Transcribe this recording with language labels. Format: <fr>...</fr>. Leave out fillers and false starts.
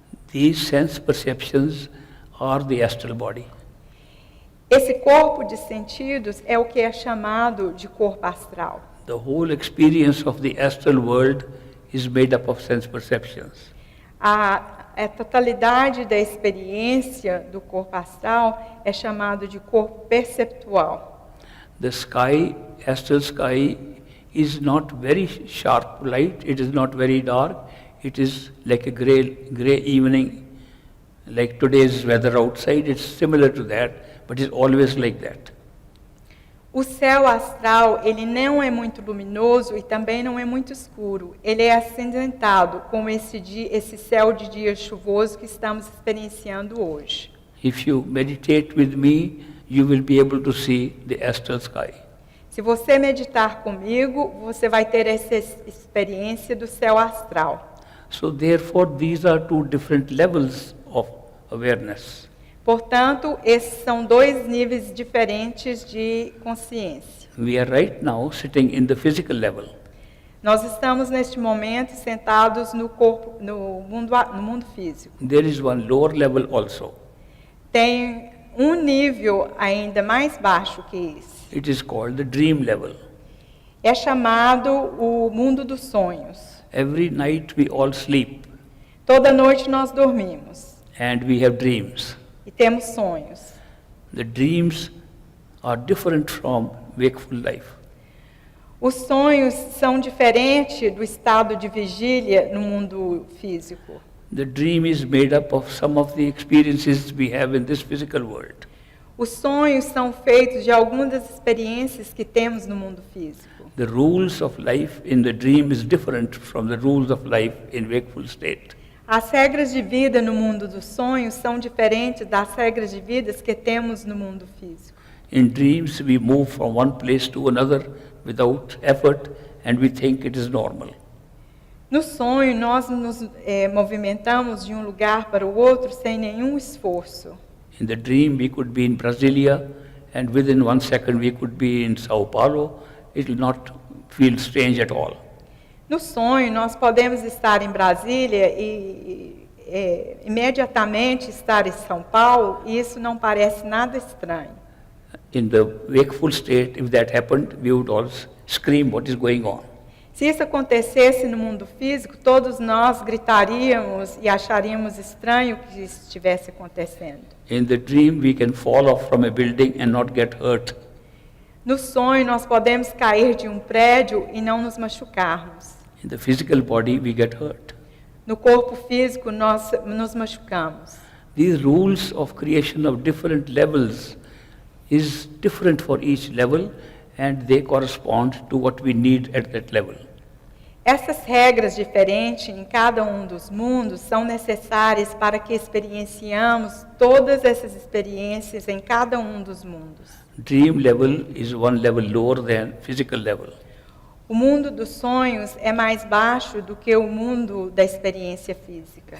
<en>These sense perceptions are the astral body.</en> <pt>Esse corpo de sentidos é o que é chamado de corpo astral.</pt> <en>The whole experience of the astral world is made up of sense perceptions.</en> <pt>A totalidade da experiência do corpo astral é chamado de corpo perceptual.</pt> <en>The sky, astral sky, is not very sharp light, it is not very dark, it is like a grey evening, like today's weather outside, it's similar to that, but it's always like that.</en> <pt>O céu astral, ele não é muito luminoso e também não é muito escuro. Ele é acinzentado, como esse céu de dia chuvoso que estamos experienciando hoje.</pt> <en>If you meditate with me, you will be able to see the astral sky.</en> <pt>Se você meditar comigo, você vai ter essa experiência do céu astral.</pt> <en>So therefore, these are two different levels of awareness.</en> <pt>Portanto, esses são dois níveis diferentes de consciência.</pt> <en>We are right now sitting in the physical level.</en> <pt>Nós estamos neste momento sentados no mundo físico.</pt> <en>There is one lower level also.</en> <pt>Tem um nível ainda mais baixo que esse.</pt> <en>It is called the dream level.</en> <pt>É chamado o mundo dos sonhos.</pt> <en>Every night we all sleep</en> <pt>Toda noite nós dormimos</pt> <en>and we have dreams.</en> <pt>e temos sonhos.</pt> <en>The dreams are different from wakeful life.</en> <pt>Os sonhos são diferentes do estado de vigília no mundo físico.</pt> <en>The dream is made up of some of the experiences we have in this physical world.</en> <pt>Os sonhos são feitos de algumas das experiências que temos no mundo físico.</pt> <en>The rules of life in the dream is different from the rules of life in wakeful state.</en> <pt>As regras de vida no mundo dos sonhos são diferentes das regras de vida que temos no mundo físico.</pt> <en>In dreams we move from one place to another without effort and we think it is normal.</en> <pt>No sonho, nós nos movimentamos de um lugar para o outro sem nenhum esforço.</pt> <en>In the dream we could be in Brasilia and within 1 second we could be in Sao Paulo. It will not feel strange at all.</en> <pt>No sonho, nós podemos estar em Brasília e imediatamente estar em São Paulo, e isso não parece nada estranho.</pt> <en>In the wakeful state, if that happened, we would all scream what is going on.</en> <pt>Se isso acontecesse no mundo físico, todos nós gritaríamos e acharíamos estranho que isso estivesse acontecendo.</pt> <en>In the dream, we can fall off from a building and not get hurt.</en> <pt>No sonho, nós podemos cair de um prédio e não nos machucarmos.</pt> <en>In the physical body, we get hurt.</en> <pt>No corpo físico, nós nos machucamos.</pt> <en>These rules of creation of different levels is different for each level and they correspond to what we need at that level.</en> <pt>Essas regras diferentes em cada um dos mundos são necessárias para que experienciamos todas essas experiências em cada um dos mundos.</pt> <en>Dream level is one level lower than physical level.</en> <pt>O mundo dos sonhos é mais baixo do que o mundo da experiência física.</pt>